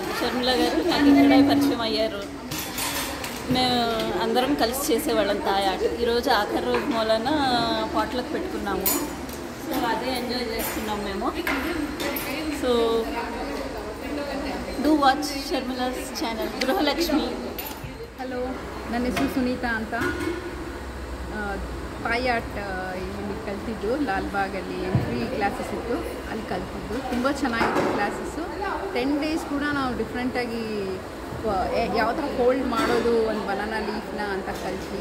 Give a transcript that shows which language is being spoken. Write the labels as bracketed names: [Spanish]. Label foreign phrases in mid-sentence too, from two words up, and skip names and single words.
[Telugu] షర్మిల గారు నాకు ఇక్కడే పరిచయం అయ్యారు. మేము అందరం కలిసి చేసేవాళ్ళం [English] Thai art. [Telugu] ఈరోజు ఆఖరి రోజు మూలన పాటలకు పెట్టుకున్నాము. సో అదే ఎంజాయ్ చేస్తున్నాం మేము. [English] so do watch Sharmila's channel [Telugu] ಗೃಹಲಕ್ಷ್ಮಿ. [Kannada] ಹಲೋ, ನನ್ನ ಹೆಸರು ಸುನೀತಾ ಅಂತ. [English] Thai art [Kannada] ಇಲ್ಲಿ ಕಲ್ತಿದ್ದು ಲಾಲ್ಬಾಗಲ್ಲಿ [English] free classes [Kannada] ಇತ್ತು, ಅಲ್ಲಿ ಕಲ್ತಿದ್ದು ತುಂಬ ಚೆನ್ನಾಗಿತ್ತು ಕ್ಲಾಸಸ್ಸು. 10 days ಕೂಡ ನಾವು ಡಿಫ್ರೆಂಟಾಗಿ ಯಾವ ಥರ ಹೋಲ್ಡ್ ಮಾಡೋದು ಒಂದು [English] banana leaf [Kannada] ಅಂತ ಕಲಿಸಿ.